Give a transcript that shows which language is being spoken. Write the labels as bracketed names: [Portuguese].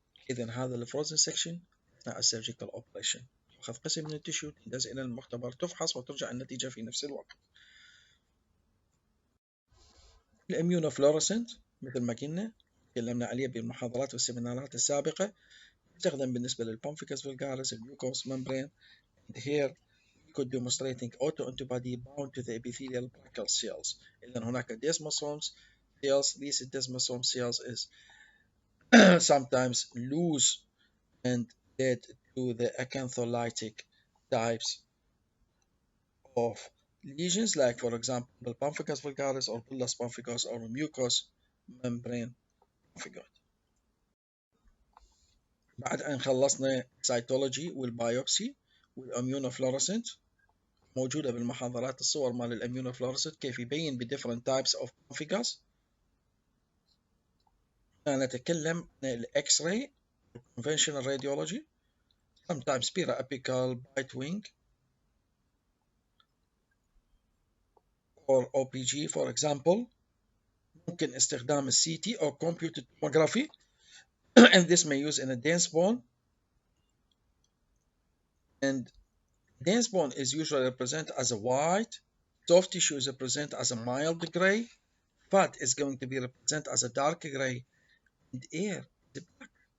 [Arabic] إذا هذا الفروزن سكشن أثناء السيرجيكال أوبريشن تأخذ قسم من التشيو تندز إلى المختبر تفحص وترجع النتيجة في نفس الوقت. الإميونوفلورسنت مثل ما قلنا تكلمنا عليه بالمحاضرات والسيمينارات السابقة يستخدم بالنسبة للبامفيكس فولجاريس الميوكوس ممبرين. [English] And here we could demonstrating autoantibody bound to the epithelial brachial cells. [Arabic] إذا هناك desmosomes cells. [English] These desmosome cells is sometimes loose and led to the acantholytic types of lesions, like for example the pemphigus vulgaris or bullous pemphigus or mucous membrane pemphigoid. [Arabic] بعد أن خلصنا cytology والبيوبسي والاميونوفلورسنت موجودة بالمحاضرات الصور مال الاميونوفلورسنت كيف يبين [English] different types of pemphigus. [Arabic] نتكلم عن الاكس راي [English] conventional radiology, sometimes periapical bite wing or OPG for example. [Arabic] ممكن استخدام ال [English] CT or computed tomography and this may use in a dense bone, and dense bone is usually represented as a white, soft tissue is represented as a mild gray, fat is going to be represented as a dark gray, and air is black.